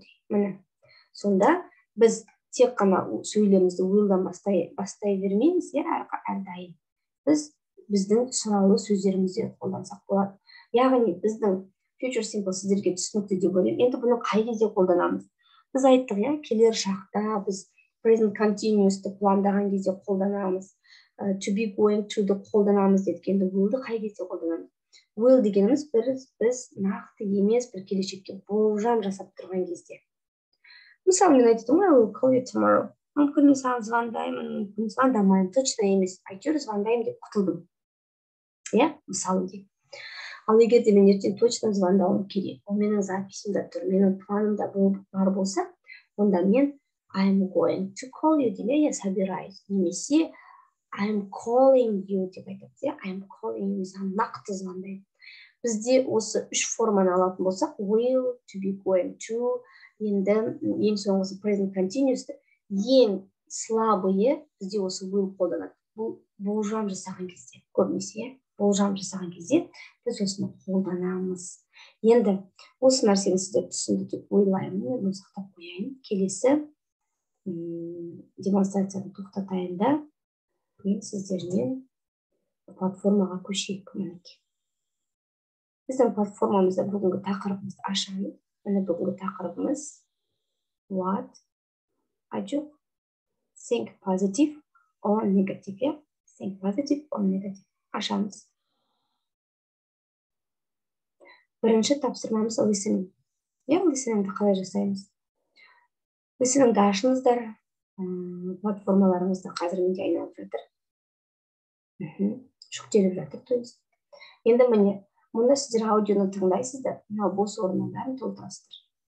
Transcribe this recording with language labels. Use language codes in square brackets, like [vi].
[kk] Міне. Сонда біз тек қана сөйлемімізді will'дан бастай бермейміз, әрдайым. Біз біздің сұраулы сөздерімізді қолдансақ болады. Яғни біздің future simple сіздерге түсінікті деп ойлаймын. Енді бұны қай кезде қолданамыз? Біз айттық, келер шақта біз present continuous'ты пландаған кезде қолданамыз. To be going to'ды қолданамыз дедік. Енді will'ды қай кезде қолданамыз? Will дегеніміз біз нақты емес бір келешекке болжам жасап тұрған кезде. Мысалы, мен айтып тұрмын, [en] I will call you tomorrow. [kk] Мүмкін мен саған звондаймын, мүмкін звондамаймын, точно емес. Әйтеуір звондаймын деп құтылдым. Иә, мысалы дейік. Ал егер де мен ертең точно звондауым керек, ол менің записімде тұр, менің планымда бар болса, онда мен [en] I'm going to call you [kk] деп, [ru] я собираюсь. [kk] Немесе [en] I'm calling you [kk] деп айтады. [en] I'm calling you, [kk] саған нақты звондаймын. Бізде осы үш форманы алатын болсақ, will, to be going to, енді ең соңғысы present continuous, ең [ru] слабые [kk] бізде осы will қолданады. Бұл болжам жасаған кезде, көбінесе, болжам жасаған кезде біз осыны қолданамыз. Енді осы нәрсені сіздер түсінді деп ойлаймын, мен сақтап қояйын. Келесі демонстрацияны тоқтатайын да мен сіздермен платформаға көшейік. Біздің платформамызда бүгінгі тақырыбымызды ашамыз. Міне бүгінгі тақырыбымыз [en] what, [kk] жоқ, [en] think positive or negative, think positive or negative. [kk] Ашамыз. Бірінші тапсырмамыз listening. Listeningді қалай жасаймыз? Listeningді ашыңыздар. Платформаларыңызда қазір менде айналып жатыр. Жүктеліп жатыр, [ru] то есть. [kk] Енді міне, мұнда сіздер аудионы тыңдайсыздар, мынау бос орынның бәрін толтырасыздар.